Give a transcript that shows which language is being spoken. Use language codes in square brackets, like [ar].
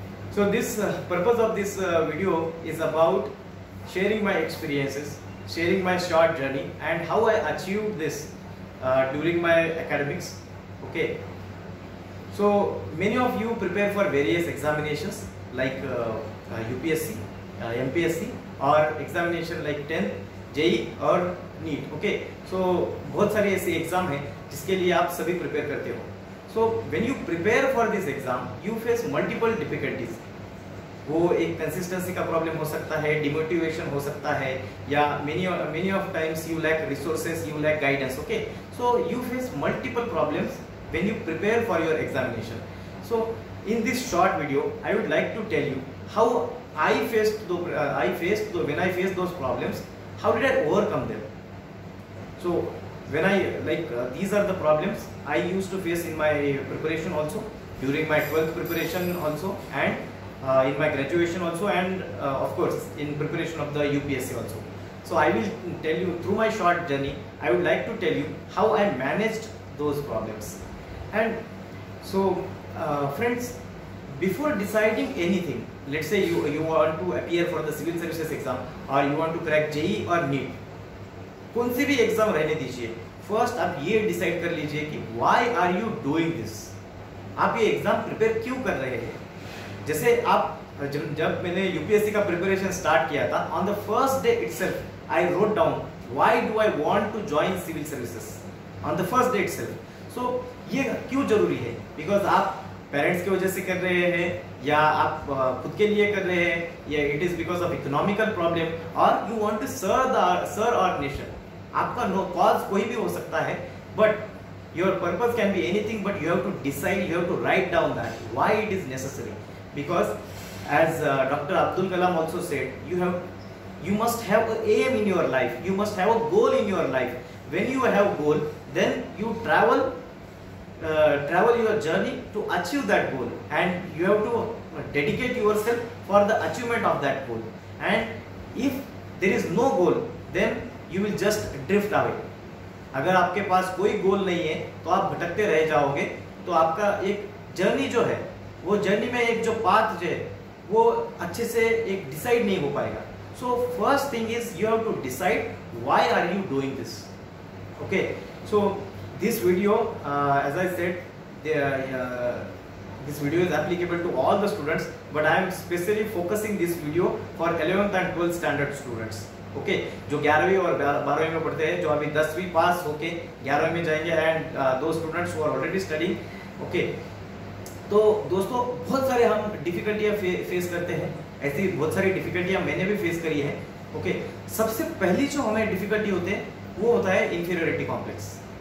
[en] So this purpose of this video is about sharing my experiences, sharing my short journey and how I achieved this during my academics. Okay. So many of you prepare for various examinations like UPSC, MPSC or examination like 10th, JEE और NEET. Okay. [hi] So बहुत सारे ऐसे exam हैं जिसके लिए आप सभी prepare करते हो. [en] So when you prepare for this exam, you face multiple difficulties. [hi] वो एक कंसिस्टेंसी का प्रॉब्लम हो सकता है, डिमोटिवेशन हो सकता है, या [en] many of times you lack resources, you lack guidance. Okay. So you face multiple problems when you prepare for your examination. So in this short video I would like to tell you how I faced when I faced those problems, how did I overcome them. So when I these are the problems I used to face in my preparation also, during my 12th preparation also, and in my graduation also, and of course in preparation of the UPSC also. So I will tell you through my short journey, I would like to tell you how I managed those problems. And so friends, before deciding anything, let's say you want to appear for the civil services exam or you want to crack JEE or NEET, [hi] कौन सी भी exam रहने दीजिए, first आप ये decide कर लीजिए कि [en] Why are you doing this. [hi] आप ये एग्जाम प्रिपेयर क्यों कर रहे हैं. जैसे आप जब मैंने यूपीएससी का प्रिपरेशन स्टार्ट किया था, [en] On the first day itself I wrote down why do I want to join civil services on the first day itself. [hi] सो ये क्यों जरूरी है, बिकॉज आप पेरेंट्स की वजह से कर रहे हैं या आप खुद के लिए कर रहे हैं, या [en] It is because of economical problem और you want to serve our nation. [hi] आपका नो कॉज कोई भी हो सकता है, [en] But your purpose can be anything, but you have to decide, you have to write down that why it is necessary. Because as doctor Abdul Kalam also said, you must have an aim in your life, you must have a goal in your life. When you have goal, then you travel your journey to achieve that goal, and you have to dedicate yourself for the achievement of that goal. And if there is no goal, then you will just drift away. [hi] अगर आपके पास कोई गोल नहीं है तो आप भटकते रह जाओगे, तो आपका एक जर्नी जो है, वो जर्नी में एक जो पाथ जो है वो अच्छे से एक डिसाइड नहीं हो पाएगा. [en] So first thing is you have to decide why are you doing this. Okay, so this video, as I said, this video is applicable to all the students, but I am specially focusing this video for 11th and 12th standard students. [hi] Okay, जो 11वीं और 12वीं में पढ़ते हैं, जो अभी 10वीं पास होके 11वीं में जाएंगे, [en] And those students who are already studying. [hi] Okay, तो दोस्तों बहुत सारे हम डिफिकल्टियाँ फेस करते हैं. ऐसी बहुत सारी डिफिकल्टियाँ मैंने भी फेस करी है. ओके, सबसे पहली जो हमें डिफिकल्टी होते हैं वो होता है इंफीरियरिटी कॉम्प्लेक्स.